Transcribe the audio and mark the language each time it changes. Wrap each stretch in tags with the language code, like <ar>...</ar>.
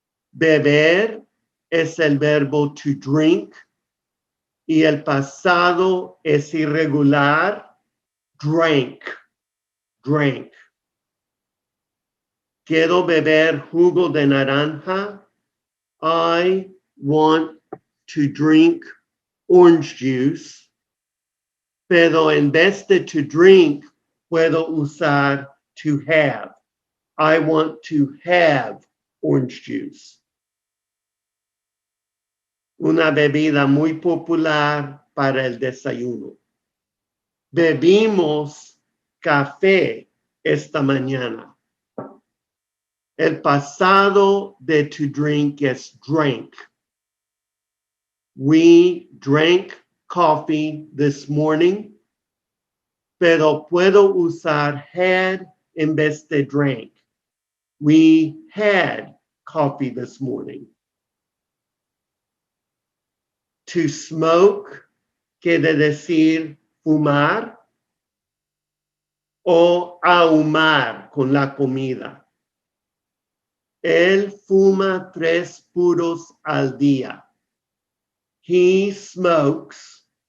<es>Beber es el verbo to drink y el pasado es irregular, drank, drank. Quiero beber jugo de naranja.</es> <en>I want to drink orange juice.</en> <es>Pero en vez de to drink, puedo usar to have.</es> <en>I want to have orange juice.</en> <es>Una bebida muy popular para el desayuno. Bebimos café esta mañana. El pasado de to drink es drank.</es> <en>We drank coffee this morning,</en> <es>pero puedo usar had en vez de drank.</es> <en>We had coffee this morning.</en> <es>To smoke quiere decir fumar o ahumar con la comida. Él fuma 3 puros al día.</es> <en>He smokes</en>